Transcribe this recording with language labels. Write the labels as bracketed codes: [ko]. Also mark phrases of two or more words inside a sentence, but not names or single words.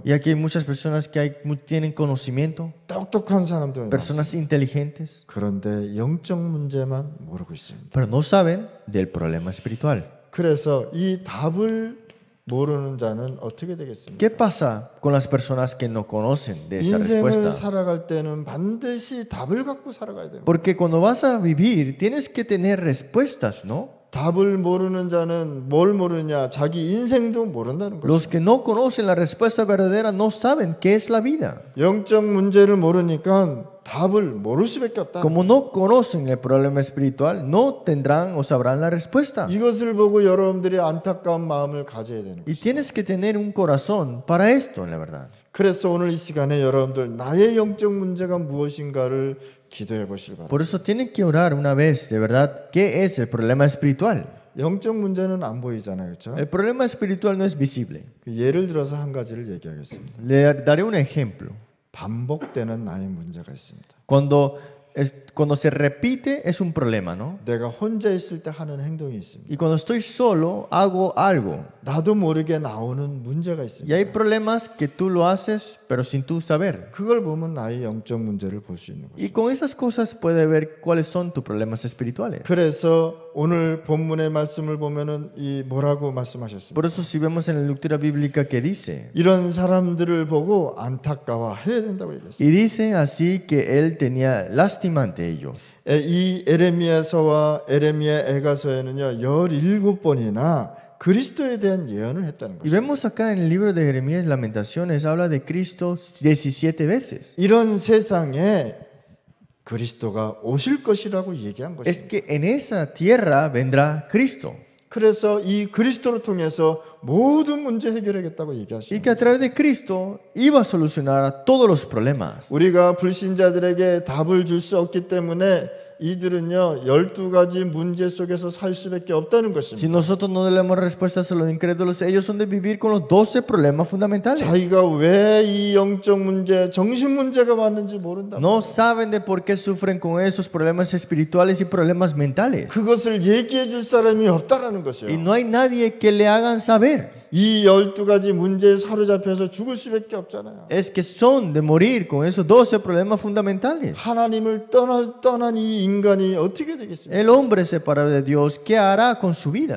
[es] Y aquí hay muchas personas que tienen conocimiento, [ko] 똑똑한 사람도 많습니다. [es] personas inteligentes, [ko] 그런데 영적 문제만 모르고 있습니다. [es] pero no saben del problema espiritual. [ko] 그래서 이 답을 모르는 자는 어떻게 되겠습니까? [es] ¿Qué pasa con las personas que no conocen de esa [ko] 인생을 [es] respuesta? [ko] 살아갈 때는 반드시 답을 갖고 살아가야 됩니다. [es] Porque cuando vas a vivir tienes que tener respuestas, ¿no? [ko] 답을 모르는 자는 뭘 모르냐? 자기 인생도 모른다는 거죠. [es] Los que no conocen la respuesta verdadera no saben qué es la vida. [ko] 영적 문제를 모르니까 답을 모를 수밖에 없다. [es] Como no conocen el problema espiritual, no tendrán o sabrán la respuesta. [ko] 이것을 보고 여러분들이 안타까운 마음을 가져야 되는 [es] Y [ko] 거죠. [es] tienes que tener un corazón para esto, la verdad. [ko] 그래서 오늘 이 시간에 여러분들 나의 영적 문제가 무엇인가를 기도해 보시기 바랍니다. [es] Por eso tienen que orar una vez, de verdad, ¿qué es el problema espiritual? [ko] 영적 문제는 안 보이잖아요. 그렇죠? [es] El problema espiritual no es visible. [ko] 예를 들어서 한 가지를 얘기하겠습니다. [es] Le daré un ejemplo. [ko] 반복되는 나의 문제가 있습니다. [es] Cuando se repite es un problema, ¿no? [ko] 내가 혼자 있을 때 하는 행동이 있습니다. [es] Y cuando estoy solo hago algo. [ko] 나도 모르게 나오는 문제가 [es] Y [ko] 있습니다. [es] hay problemas que tú lo haces, pero sin tú saber. [ko] 그걸 보면 나의 영적 문제를 볼 수 있는 거죠. [es] Y con esas cosas puedes ver cuáles son tus problemas espirituales. [ko] 그래서 오늘 본문의 말씀을 보면은 이 뭐라고 말씀하셨습니까? [es] Por eso si vemos en la lectura bíblica que dice, [ko] 이런 사람들을 보고 안타까워해야 된다고 얘기했어요. [es] y dice así que él tenía lástima ante ellos. [ko] 이 에레미야서와 에레미야 애가서에는요 17번이나 그리스도에 대한 예언을 했다는 [es] Y [ko] 거죠. [es] vemos acá en el libro de Jeremías Lamentaciones habla de Cristo 17 veces. [ko] 이런 세상에 그리스도가 오실 것이라고 얘기한 [es] Es [ko] 것입니다. [es] que en esa tierra vendrá Cristo. [ko] 그래서 이 그리스도를 통해서 모든 문제 해결하겠다고 [es] Y [ko] 얘기하십니다. [es] que a través de Cristo iba a solucionar todos los problemas. [ko] 우리가 불신자들에게 답을 줄 수 없기 때문에 이들은요 12가지 문제 속에서 살 수밖에 없다는 [es] Si [ko] 것입니다. [es] nosotros no le damos respuestas a los incrédulos, ellos han de vivir con los 12 problemas fundamentales. [ko] 자기가 왜 이 영적 문제, 정신 문제가 왔는지 모른다. [es] No saben de por qué sufren con esos problemas espirituales y problemas mentales. [ko] 그것을 얘기해 줄 사람이 없다라는 것이요. [es] Y no hay nadie que le hagan saber. [ko] 이 12가지 문제에 사로잡혀서 죽을 수밖에 없잖아요. [es] Es que son de morir con esos 12 problemas fundamentales. [ko] 하나님을 떠난 이 인간이 어떻게 되겠습니까? [es] El hombre separado de Dios, ¿qué hará con su vida?